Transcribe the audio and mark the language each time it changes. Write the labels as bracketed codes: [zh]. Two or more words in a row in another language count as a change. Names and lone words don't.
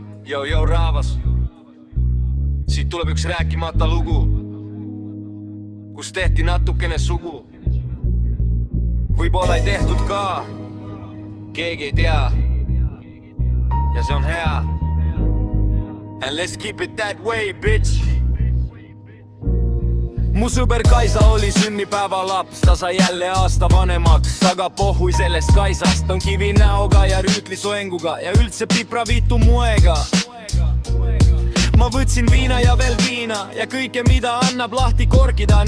[et] Jou raavas, siit tuleb üks rääkimata lugu, kus tehti natukene sugu. Võib-olla ei tehtud ka, keegi ei tea. Ja see on hea. [en] And let's keep it that way, bitch. [et] Mu sõber Kaisa oli sünnipäeva laps, ta sai jälle aasta vanemaks, aga pohhui sellest Kaisast. On kivi näoga ja rüütli soenguga ja üldse pipravitu moega. Ma võtsin viina ja veel viina ja kõike, mida annab lahti korkida.